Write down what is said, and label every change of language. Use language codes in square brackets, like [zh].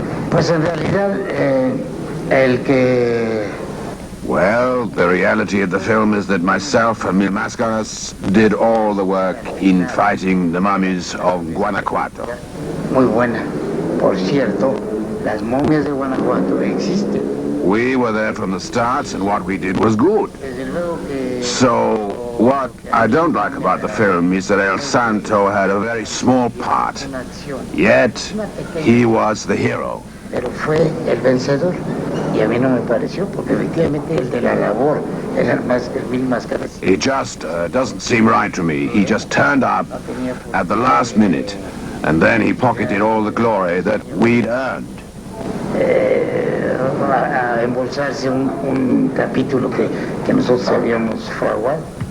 [es] Pues en realidad, el que... [en] Well, the reality of the film is that myself and Mil Máscaras did all the work in fighting the mummies of Guanajuato. [es] Muy buena. Por cierto, las momias de Guanajuato existen. [en] We were there from the start, and what we did was good. So, what I don't like about the film is that El Santo had a very small part, yet he was the hero. [es] Pero fue el vencedor. Y a mí no me pareció, porque efectivamente el de la labor era el Mil Máscaras. [en] It just doesn't seem right to me. He just turned up at the last minute, and then he pocketed all the glory that we'd earned. [es] A embolsarse un capítulo que nosotros habíamos fraguado.